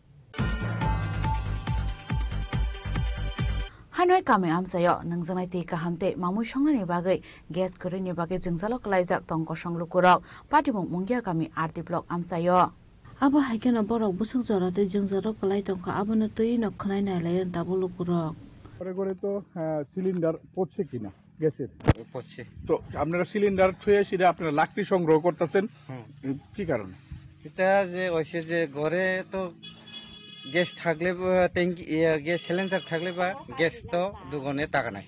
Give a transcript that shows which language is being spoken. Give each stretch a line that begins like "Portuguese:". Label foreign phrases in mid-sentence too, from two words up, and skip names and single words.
Kok Borok: Hanoi Kame Amsayo Nangjanai Te Kahamte Mamui Songnani Bagai Gas Kereni Bagai Jingzalo Klaijak Tongko Songlukurok Patimong Mungya Kami RT Block Amsayo Aba Haikena Borok Busuk Jorate Jingzaro Klai Tongka Abano Tui no Khnai Nailayan Tabulukurok
Bangla: পরে করে তো সিলিন্ডার পড়ছে কিনা গ্যাসের পড়ছে তো আপনারা সিলিন্ডার থুয়ে সেটা আপনারা লাকড়ি সংগ্রহ করতেছেন কি কারণে এটা যে ওইসে যে ঘরে তো গ্যাস থাকলে ট্যাঙ্কি গ্যাস সিলিন্ডার থাকলে বা গ্যাস তো দুগুণে টাকা নাই